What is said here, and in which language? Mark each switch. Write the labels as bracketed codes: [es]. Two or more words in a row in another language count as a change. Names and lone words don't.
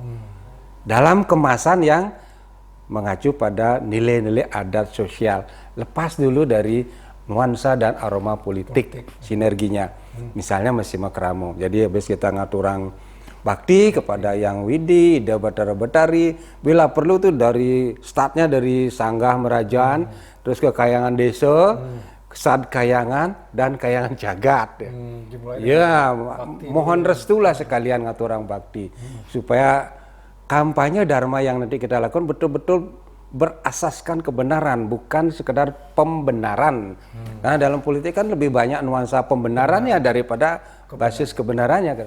[id] Dalam kemasan yang mengacu pada nilai-nilai adat sosial. Lepas dulu dari nuansa dan aroma politik. Sinerginya. Misalnya simakramo. Jadi habis kita [ban] ngaturang bakti [id] kepada Yang Widi, Ida Batara Betari, bila perlu tuh dari startnya dari [ban] sanggah merajaan, [id] terus ke kayangan desa, Sad Kayangan dan Kayangan Jagat. Ya, mohon restulah sekalian [ban] ngaturang bakti [id] supaya kampanye Dharma yang nanti kita lakukan betul-betul berasaskan kebenaran, bukan sekedar pembenaran. Karena dalam politik kan lebih banyak nuansa pembenarannya daripada basis kebenarannya.